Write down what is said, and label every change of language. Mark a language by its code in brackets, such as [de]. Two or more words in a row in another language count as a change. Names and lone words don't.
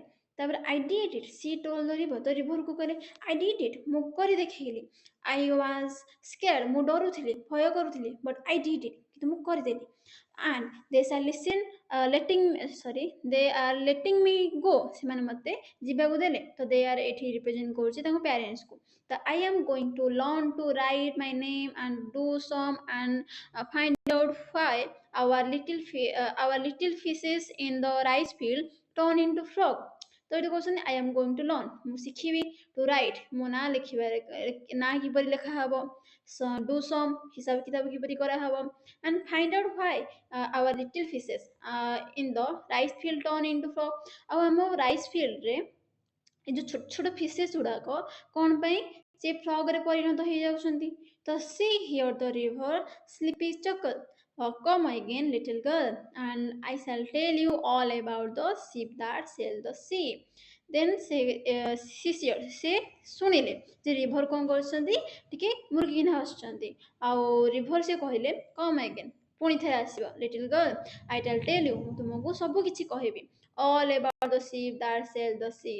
[en] ତାପରେ I did it she told the river, [or] ତ ରିଭରକୁ କହିଲେ [en] I did it, [or] ମୁଁ କରି ଦେଖେଇଲି। [en] I was scared, [or] ମୁଁ ଡରୁଥିଲି, ଭୟ କରୁଥିଲି, [en] but I did it, [or] କିନ୍ତୁ ମୁଁ କରିଦେଲି। [en] and they sar listen they are letting me go, [or] ସେମାନେ ମୋତେ ଯିବାକୁ ଦେଲେ। ତ [en] they are [or] ଏଠି ରିପ୍ରେଜେଣ୍ଟ କରୁଛି ତାଙ୍କ ପ୍ୟାରେଣ୍ଟସକୁ। [en] ତ ଆଇ am going to learn to write my name and do some and find out why our little fishes in the rice field turn into frog। [or] ତ ଏଠି କହୁଛନ୍ତି [en] I am going to learn, [or] ମୁଁ ଶିଖିବି [en] to write, [or] ମୋ ନାଁ ଲେଖିବାରେ ନାଁ କିପରି ଲେଖା ହବ, [en] do some [or] ହିସାବ କିତାବ କିପରି କରାହବ, [en] and find out why our little fishes in the rice field turn into frog। [or] ଆଉ ଆମ [en] rice fieldରେ [or] ଏ ଯୋଉ ଛୋଟ ଛୋଟ ଫିସେସ୍ ଗୁଡାକ କଣ ପାଇଁ ସେ ଫ୍ରଗରେ ପରିଣତ ହେଇଯାଉଛନ୍ତି। [en] ତ she hear the river sleepy chuckle, come again little girl and I shall tell you all about the sheep that sail the sea। [or] ଦେନ୍ ସେ ଶୁଣିଲେ ଯେ ରିଭର କଣ କରୁଛନ୍ତି, ଟିକେ ମୁର୍ଗିନା ଆସୁଛନ୍ତି। ଆଉ ରିଭର ସେ କହିଲେ [en] come again, [or] ପୁଣି ଥରେ ଆସିବ, [en] little girl I tal tell you, [or] ମୁଁ ତୁମକୁ ସବୁ କିଛି କହିବି, [en] all about the ship that sail the sea.